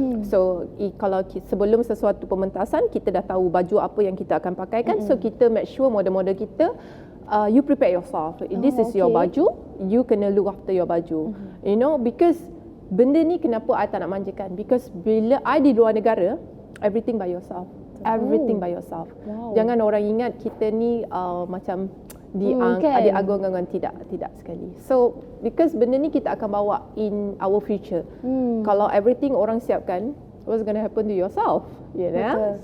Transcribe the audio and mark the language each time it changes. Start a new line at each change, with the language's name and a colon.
Malay: So kalau sebelum sesuatu pementasan kita dah tahu baju apa yang kita akan pakai kan, so kita make sure model-model kita
English: you prepare yourself. This is your baju, you
Malay: kena
English: look after your baju. You know, because
Malay: benda ni kenapa
English: I
Malay: tak nak manjakan,
English: because
Malay: bila
English: I
Malay: di luar negara,
English: everything by yourself. Everything by yourself.
Malay: Jangan orang ingat kita ni macam diagung-agungkan, tidak sekali.
English: So because
Malay: benda ni kita akan bawa
English: in our future.
Malay: Kalau
English: everything
Malay: orang siapkan,
English: what's going to happen to yourself, you know?